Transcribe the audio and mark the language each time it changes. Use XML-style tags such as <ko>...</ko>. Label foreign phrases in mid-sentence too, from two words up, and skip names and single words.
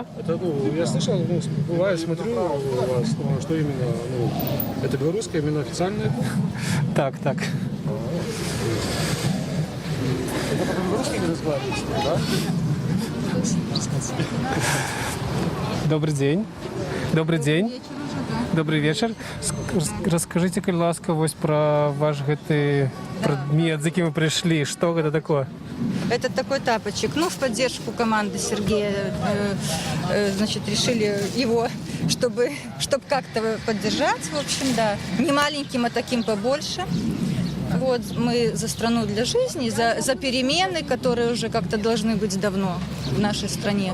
<ru>Это, ну, я слышал, ну, бывает, смотрю у вас, что именно, ну, это белорусское, именно официальное? Так, так. Это по-белорусски не разговариваете, да? Добрый день. Добрый день. Добрый вечер. Расскажите,</ru> <be>калі ласка, вось про ваш гэты предмет, за яким вы пришли.</be> <ru>Что это такое? Это такой тапочек. Ну, в поддержку команды Сергея, значит, решили его, чтобы как-то поддержать, в общем, да. Не маленьким, а таким побольше. Вот, мы за страну для жизни, за перемены, которые уже как-то должны быть давно в нашей стране.</ru>